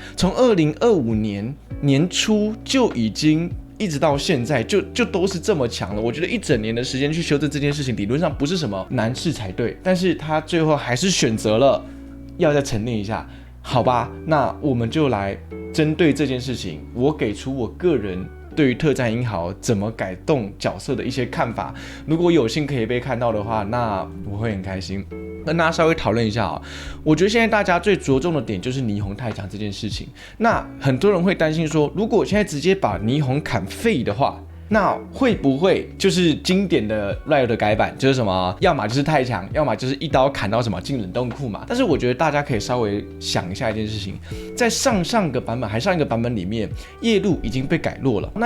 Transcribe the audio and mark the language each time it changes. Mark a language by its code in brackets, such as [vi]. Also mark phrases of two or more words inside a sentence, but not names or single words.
[zh] 從2025年年初就已經一直到現在就都是這麼強了。我覺得一整年的時間去修正這件事情，理論上不是什麼難事才對，但是他最後還是選擇了要再沉澱一下，好吧？那我們就來針對這件事情，我給出我個人對於特戰英豪怎麼改動角色的一些看法。如果有幸可以被看到的話，那我會很開心。跟大家稍微討論一下啊，我覺得現在大家最着重的點就是霓虹太強這件事情。那很多人會擔心說，如果我現在直接把霓虹砍廢的話，那會不會就是經典的 Riot 的改版，就是什麼，要麼就是太強，要麼就是一刀砍到什麼進冷凍庫嘛。但是我覺得大家可以稍微想一下一件事情，在上個版本還上一個版本裡面，夜路已經被改弱了。